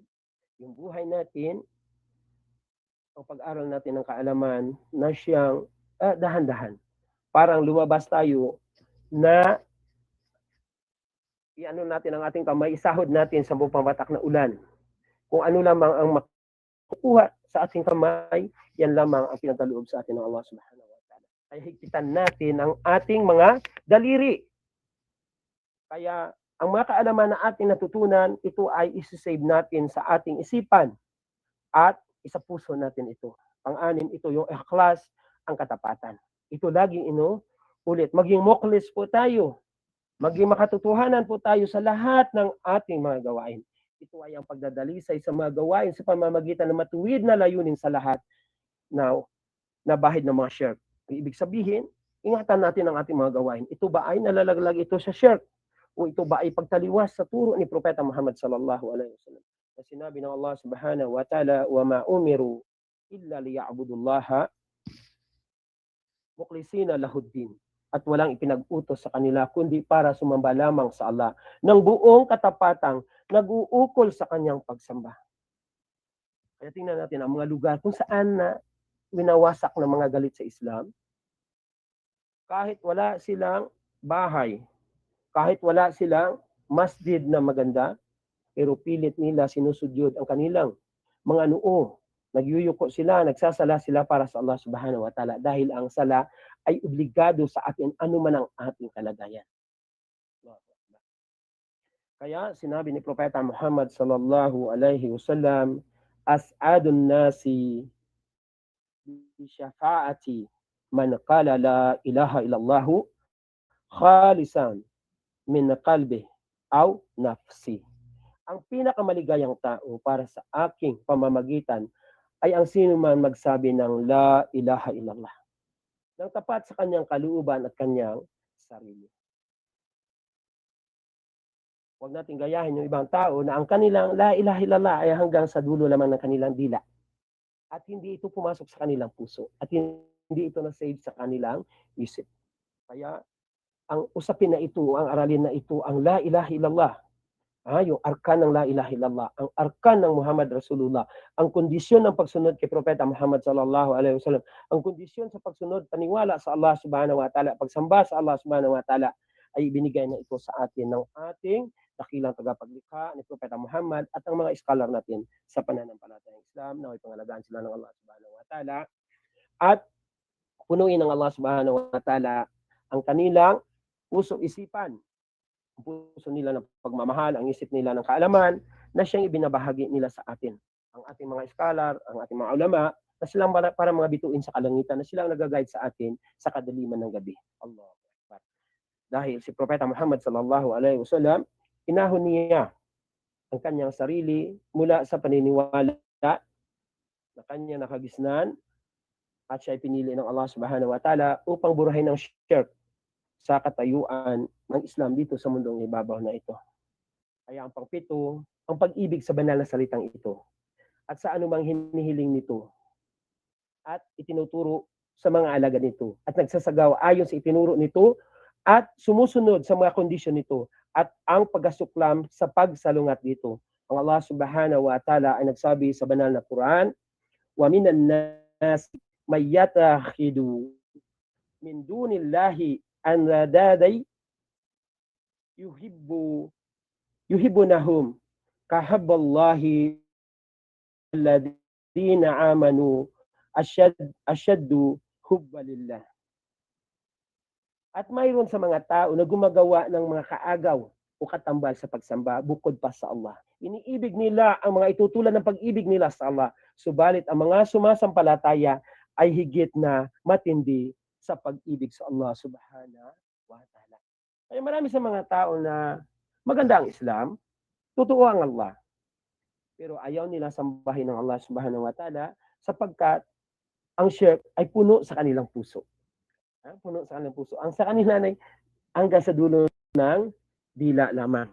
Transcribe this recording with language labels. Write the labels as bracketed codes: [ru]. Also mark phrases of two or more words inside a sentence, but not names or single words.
[tl] Yung buhay natin, ang pag-aral natin ng kaalaman na siyang dahan-dahan. Parang lumabas tayo na iano natin ang ating kamay, isahod natin sa buong pamatak na ulan. Kung ano lamang ang makukuha sa ating kamay, yan lamang ang pinagkaloob sa atin ng [ar] الله سبحانه وتعالى. [tl] Kaya higpitan natin ang ating mga daliri. Kaya ang mga kaalaman na ating natutunan, ito ay isi-save natin sa ating isipan at isa puso natin ito. Pang-anim, ito yung ikhlas, ang katapatan. Ito laging ulit. Maging mukhlis po tayo. Maging makatotohanan po tayo sa lahat ng ating mga gawain. Ito ay ang pagdadalisay sa mga gawain sa pamamagitan ng matuwid na layunin sa lahat na bahid ng mga shirk. Ibig sabihin, ingatan natin ang ating mga gawain. Ito ba ay nalalaglag ito sa shirk? O ito ba ay pagtaliwas sa turo ni Propeta Muhammad [ar] صلى الله عليه وسلم? [tl] Na sinabi ng [ar] الله سبحانه وتعالى وما أمروا إلا ليعبدوا الله مخلصين له الدين." [tl] At walang ipinag-utos sa kanila kundi para sumamba lamang sa Allah ng buong katapatang nag-uukol sa kanyang pagsamba. Kaya tingnan natin ang mga lugar kung saan na winawasak ng mga galit sa Islam. Kahit wala silang bahay. Kahit wala silang masjid na maganda, pero pilit nila sinusudyod ang kanilang mga noo. Nagyuyuko sila, nagsasala sila para sa [ar] الله سبحانه وتعالى [tl] dahil ang sala ay obligado sa atin anuman ang ating kalagayan. Kaya sinabi ni Propeta Muhammad [ar] صلى الله عليه وسلم أسعد الناس بشفاعتي من قال لا إله إلا الله خالصا من قلبه أو نفسه. [tl] Ang pinakamaligayang tao para sa aking pamamagitan ay ang sino man magsabi ng [ar] لا إله إلا الله [tl] ng tapat sa kanyang kalooban at kanyang sarili. Huwag natin gayahin yung ibang tao na ang kanilang [ar] لا إله إلا الله [tl] ay hanggang sa dulo lamang ng kanilang dila. At hindi ito pumasok sa kanilang puso. At hindi ito na-save sa kanilang isip. Kaya ang usapin na ito, ang aralin na ito, ang [ar] لا إله إلا الله, [tl] yung arkan ng [ar] لا إله إلا الله, [tl] ang arkan ng [ar] محمد رسول الله, [tl] ang kondisyon ng pagsunod kay Propeta Muhammad [ar] صلى الله عليه وسلم, [tl] ang kondisyon sa pagsunod, paniwala sa [ar] الله سبحانه وتعالى, [tl] pagsamba sa [ar] الله سبحانه وتعالى, [tl] ay ibinigay na ito sa atin ng ating dakilang tagapaglikha ni Propeta Muhammad at ang mga scholar natin sa pananampalatayang Islam na may pangalagaan sila ng [ar] الله سبحانه وتعالى [tl] at punuin ng [ar] الله سبحانه وتعالى [tl] ang kanilang puso isipan, ang puso nila ng pagmamahal, ang isip nila ng kaalaman na siyang ibinabahagi nila sa atin. Ang ating mga scholar, ang ating mga ulama, na silang para mga bituin sa kalangitan, na silang nag-guide sa atin sa kadaliman ng gabi. Allah. Dahil si Propeta Muhammad [ar] صلى الله عليه وسلم, [tl] inahon niya ang kanyang sarili mula sa paniniwala na kanya nakagisnan at siya ay pinili ng [ar] الله سبحانه وتعالى [tl] upang burahin ng shirk sa katayuan ng Islam dito sa mundong ibabaw na ito. Kaya ang pangpito, ang pag-ibig sa banal na salitang ito at sa anumang hinihiling nito at itinuturo sa mga alagad nito at nagsasagawa ayon sa itinuro nito at sumusunod sa mga kondisyon nito at ang pagkasuklam sa pagsalungat dito. Ang [ar] الله سبحانه وتعالى [tl] ay nagsabi sa banal na Quran, [ar] ومن الناس من يتخذ من دون الله أندادا يحبونهم كحب الله والذين آمنوا أشد حبا لله. [tl] At mayroon sa mga tao na gumagawa ng mga kaagaw o katambal sa pagsamba bukod pa sa Allah. Iniibig nila ang mga itutulad ng pag-ibig nila sa Allah. Subalit ang mga sumasampalataya ay higit na matindi sa pag-ibig sa [ar] الله سبحانه وتعالى. [tl] Kaya marami sa mga tao na maganda ang Islam, totoo ang Allah. Pero ayaw nila sambahin ng [ar] الله سبحانه وتعالى [tl] sapagkat ang shirk ay puno sa kanilang puso. Puno sa kanilang puso. Ang sa kanila ay hanggang sa dulo ng dila lamang.